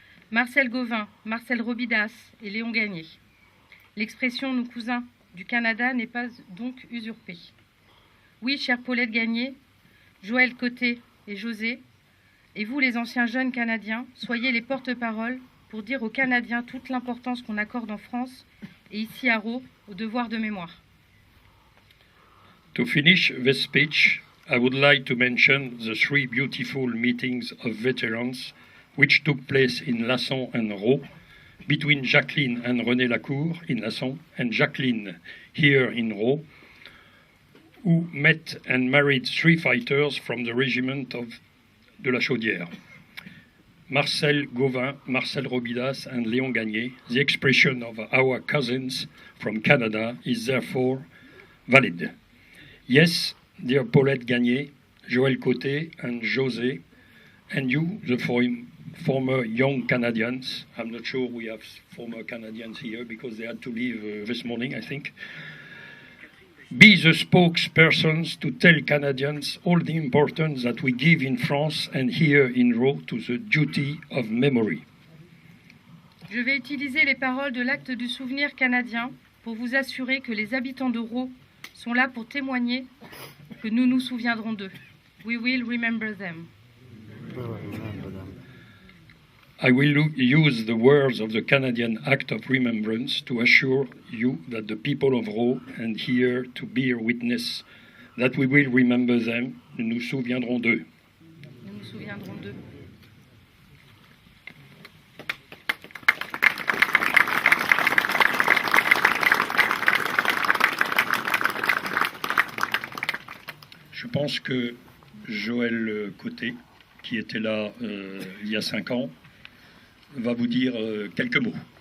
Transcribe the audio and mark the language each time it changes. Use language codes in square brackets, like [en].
[fr] Marcel Gauvin, Marcel Robidas et Léon Gagné. L'expression « nos cousins du Canada » n'est pas donc usurpée. Oui, chère Paulette Gagné, Joël Côté et José, et vous les anciens jeunes Canadiens, soyez les porte-paroles pour dire aux Canadiens toute l'importance qu'on accorde en France et ici à Rault au devoir de mémoire. [en] To finish this speech, I would like to mention the 3 beautiful meetings of veterans which took place in Lasson and Rault, between Jacqueline and René Lacour in Lasson, and Jacqueline here in Rault, who met and married 3 fighters from the regiment de la Chaudière. Marcel Gauvin, Marcel Robidas, and Léon Gagné. The expression of our cousins from Canada is therefore valid. Yes, dear Paulette Gagné, Joël Côté, and José, and you, the former young Canadians. I'm not sure we have former Canadians here because they had to leave this morning, I think. Be the spokespersons to tell Canadians all the importance that we give in France and here in Rault to the duty of memory. [fr] Je vais utiliser les paroles de l'acte du souvenir canadien pour vous assurer que les habitants de Rault sont là pour témoigner que nous nous souviendrons d'eux. [en] We will remember them. I will use the words of the Canadian Act of Remembrance to assure you that the people of Rault and here to bear witness that we will remember them. [fr] Nous nous souviendrons d'eux. Nous nous souviendrons d'eux. Je pense que Joël Côté, qui était là il y a 5 ans, va vous dire quelques mots.